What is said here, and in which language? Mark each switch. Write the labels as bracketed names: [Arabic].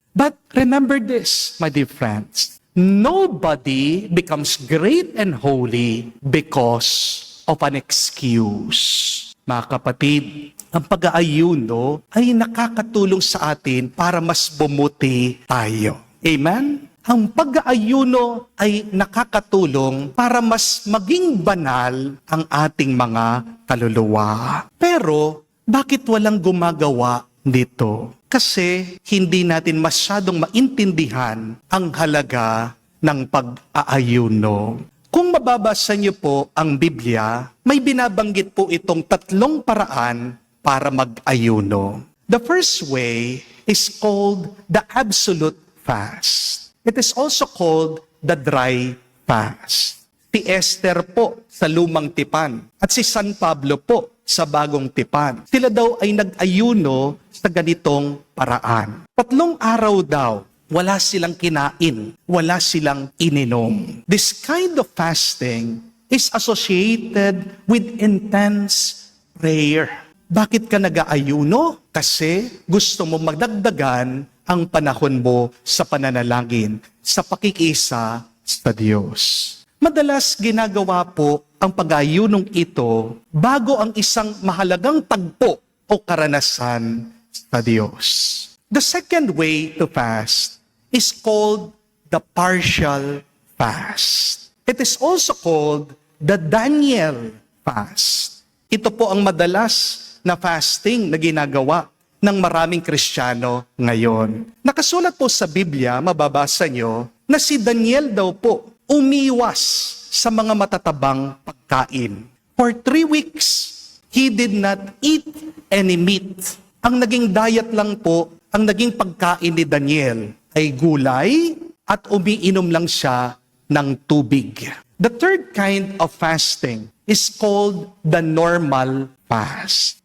[English] But remember this, my dear friends. Nobody becomes great and holy because of an excuse. [Filipino] Mga kapatid, ang pag-aayuno ay nakakatulong sa atin para mas bumuti tayo. Amen? Ang pag-aayuno ay nakakatulong para mas maging banal ang ating mga kaluluwa. Pero, bakit walang gumagawa nito? Kasi hindi natin masyadong maintindihan ang halaga ng pag-aayuno. Kung mababasa niyo po ang Biblia, may binabanggit po itong 3 paraan para mag-ayuno. [English] The first way is called the absolute fast. It is also called the dry fast. [Filipino] Si Esther po sa Lumang Tipan at si San Pablo po sa Bagong Tipan. Sila daw ay nag-ayuno sa ganitong paraan. 3 araw daw, wala silang kinain, wala silang ininom. [English] This kind of fasting is associated with intense prayer. [Filipino] Bakit ka nag-aayuno? Kasi gusto mo magdagdagan ang panahon mo sa pananalangin, sa pakikisa sa Diyos. Madalas ginagawa po ang pag-aayunong ito bago ang isang mahalagang tagpo o karanasan sa Diyos. [English] The second way to fast is called the partial fast. It is also called the Daniel fast. [Filipino] Ito po ang madalas na fasting na ginagawa ng maraming Kristiyano ngayon. Nakasulat po sa Biblia, mababasa nyo, na si Daniel daw po umiwas sa mga matatabang pagkain. [English] For 3 weeks, he did not eat any meat. [Filipino] Ang naging diet lang po, ang naging pagkain ni Daniel ay gulay at umiinom lang siya ng tubig. [English] The third kind of fasting is called the normal fast.